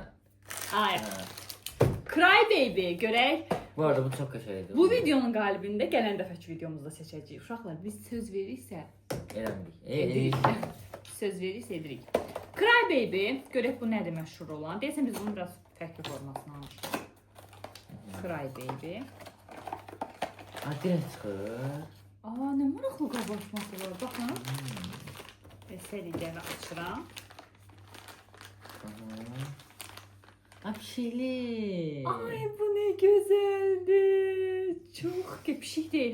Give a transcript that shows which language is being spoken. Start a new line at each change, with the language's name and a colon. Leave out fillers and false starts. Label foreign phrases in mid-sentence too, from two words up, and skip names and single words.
Azerbaijani: Ay. Cry Baby görək. Bu arada bu çox qəşəngdir. Bu videonun qalibini də gələn dəfəki videomuzda seçəcəyik. Uşaqlar, biz söz veririksə Eləmirik. Söz veririksə edirik. Cry Baby, görək bu nədir məşhur olan. Deyəsən biz bunu biraz fərqli formasına almışıq. Cry Baby. Direkt çıxır. Aa, nə maraqlı qabartması var. Baxın. Və səliqəni açıram. Pişikli. Ay, bu nə gözəldir. Çox pişik deyil.